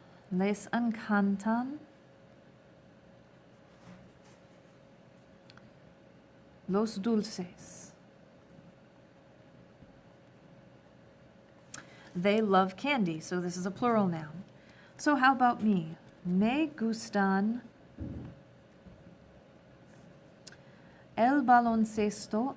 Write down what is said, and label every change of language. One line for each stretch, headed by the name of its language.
Spanish: Les encantan los dulces.
English: They love candy, so this is a plural noun. So how about me?
Spanish: Me gustan el baloncesto.